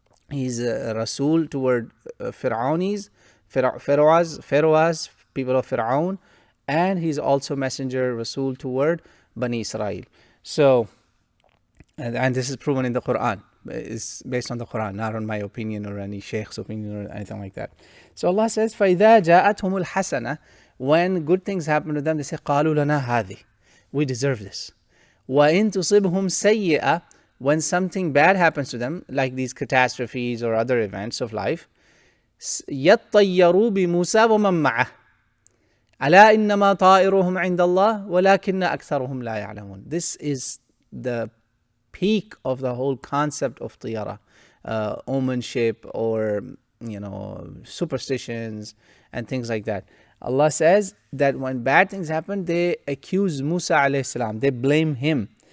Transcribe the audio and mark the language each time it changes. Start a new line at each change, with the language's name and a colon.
English: He's a Rasul toward Pharaohs, people of Fir'aun, and he's also messenger, Rasul toward Bani Israel. So, and this is proven in the Quran. It's based on the Quran, not on my opinion or any sheikh's opinion or anything like that. So Allah says,
Arabic: فَإِذَا جَاءَتْهُمُ الْحَسَنَةِ,
English: when good things happen to them, they say,
Arabic: قَالُوا لَنَا هَذِهِ,
English: we deserve this.
Arabic: وَإِن تُصِبْهُمْ سَيِّئَةً,
English: when something bad happens to them, like these catastrophes or other events of life,
Arabic: يَطَّيَّرُوا بِمُوسَى وَمَن مَّعَهُ أَلَا إِنَّمَا طَائِرُهُمْ عِندَ اللَّهِ وَلَكِنَّ أَكْثَرُهُمْ لَا يَعْلَمُونَ.
English: This is the peak of the whole concept of tiyara, omenship, or superstitions and things like that. Allah says that when bad things happen, they accuse Musa alayhi salam, they blame him.